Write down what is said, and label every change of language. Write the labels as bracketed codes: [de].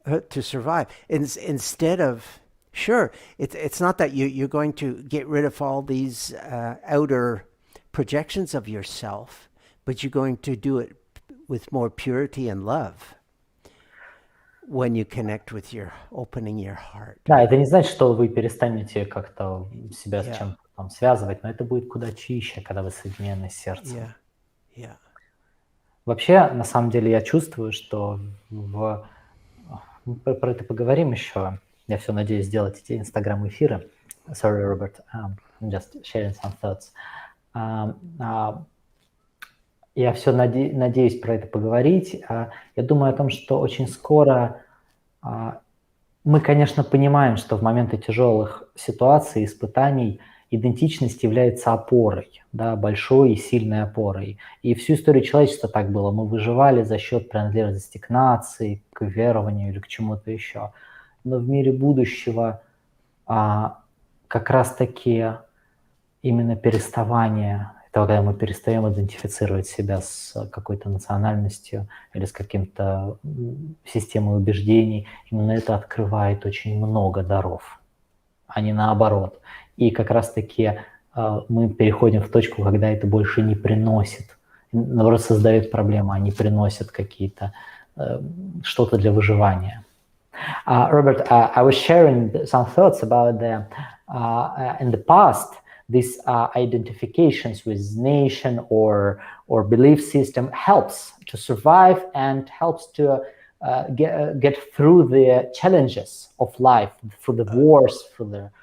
[en] To survive, instead of it's not that you're going to get rid of all these outer projections of yourself, but you're going to do it with more purity and love when you connect with opening your heart. [ru] Да, это не значит, что вы перестанете как-то себя с чем-то там связывать, но это будет куда чище, когда вы соединены с сердцем. [en] Yeah. [ru] Вообще, на самом деле, я чувствую, что мы про это поговорим еще. Я все надеюсь сделать эти инстаграм-эфиры. [en] Sorry, Robert, I'm just sharing some thoughts. [ru] Я все надеюсь про это поговорить. Я думаю о том, что очень скоро мы, конечно, понимаем, что в моменты тяжелых ситуаций, испытаний идентичность является опорой, да, большой и сильной опорой. И всю историю человечества так было. Мы выживали за счет принадлежности к нации, к верованию или к чему-то еще. Но в мире будущего как раз-таки именно переставание Это когда мы перестаем идентифицировать себя с какой-то национальностью или с каким-то системой убеждений. Именно это открывает очень много даров, а не наоборот. И как раз-таки мы переходим в точку, когда это больше не приносит, наоборот, создает проблемы, а не приносит какие-то что-то для выживания. [en] Robert, I was sharing some thoughts about in the past, these identifications with nation or belief system helps to survive and helps to get through the challenges of life, through the wars, through the